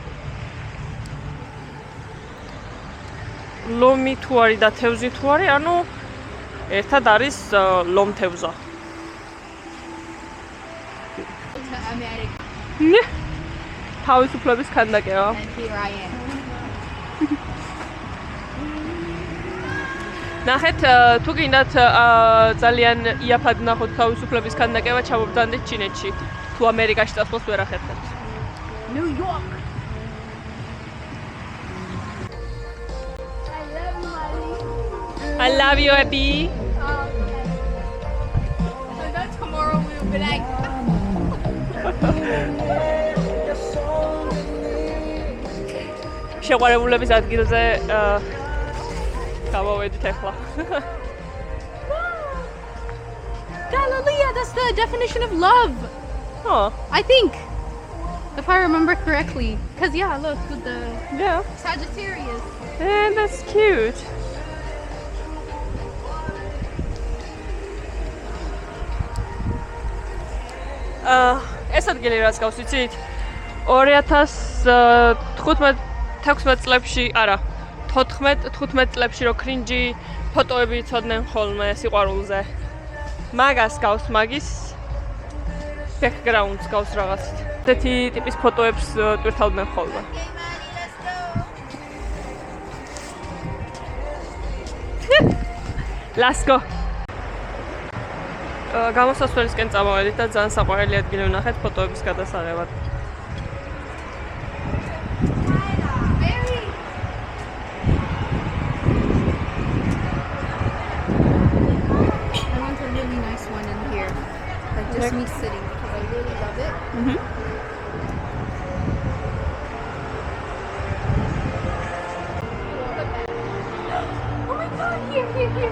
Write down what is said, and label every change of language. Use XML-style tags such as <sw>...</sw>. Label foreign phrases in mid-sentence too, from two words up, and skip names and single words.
<ka>ლომი თუ არის და თევზი თუ არის, ანუ ერთად არის ლომთევზა. America. თავისუფლების ქანდაკება.</ka> <en>And here I am.</en> <ka>ნახეთ, თუ გინდათ ძალიან იაფად ნახოთ თავისუფლების ქანდაკება, ჩამობრძანდეთ ჩინეთში. თუ ამერიკაში წასვლას ვერ ახერხებთ.</ka> <en>New York. I love you, Abby. So then tomorrow we will be like</en> <ka>შეყვარებულების ადგილზე გამოვედით ახლა.</ka> <en>Galilea, that's the definition of love. Oh, I think. If I remember correctly. Because, yeah, look, with the yeah. Sagittarius. And that's cute.</en> <ka>ეს ადგილი რაც გავს ვიცით 2015-16 წლებში, არა, 14-15 წლებში რო კრინჯი ფოტოები იცოდნენ ხოლმე სიყვარულზე. მაგას გავს მაგის background-ს გავს რაღაცით. ესეთი ტიპის ფოტოებს ტვირთავდნენ ხოლმე.</ka> <en>Let's go.</en> <ka>გამოსასვლელისკენ წამოვედით და ძალიან საყვარელი ადგილი ვნახეთ ფოტოების გადასაღებად.</ka> <en>Just me sitting because I really love it. Oh my god, here.</en>